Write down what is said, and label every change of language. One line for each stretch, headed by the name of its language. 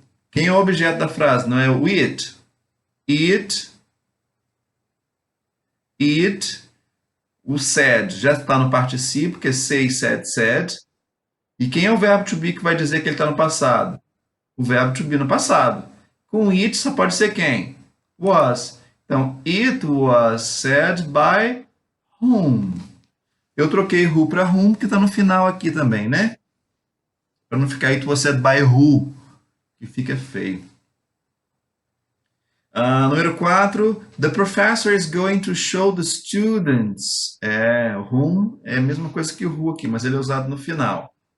Portuguese: Quem é o objeto da frase? Não é o it? It.
English: It.
Portuguese: O said já está no particípio, que é say, said, said. E quem é o verbo to be que vai dizer que ele está no passado? O verbo to be no passado. Com it só pode ser quem? Was. Então,
English: it was said by whom?
Portuguese: Eu troquei who para whom, que está no final aqui também, né? Para não ficar
English: it was said by who,
Portuguese: que fica feio. Número 4,
English: the professor is going to show the students.
Portuguese: Whom é a mesma coisa que o who aqui, mas ele é usado no final.